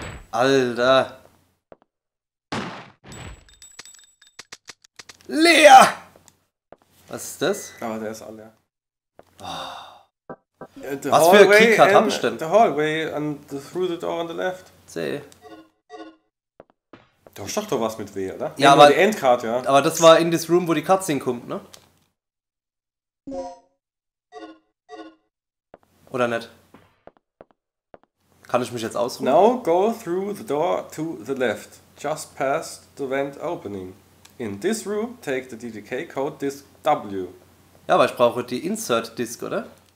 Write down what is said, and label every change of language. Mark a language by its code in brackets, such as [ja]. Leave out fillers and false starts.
[de] Alter. Leer! Was ist das? Aber der ist alle. Was für ein Keycard hab ich denn? [en] The hallway and through the door on the left. [de] C. Du hast doch da was mit W, oder? Ja, nur aber- die Endcard, ja. Aber das war [en] in this room, [de] wo die Cutscene kommt, ne? Oder nicht? Kann ich mich jetzt ausruhen? [en] Now go through the door to the left. Just past the vent opening. In this room, take the DDK code disk W. [de] Ja, aber ich brauche die Insert Disk, oder?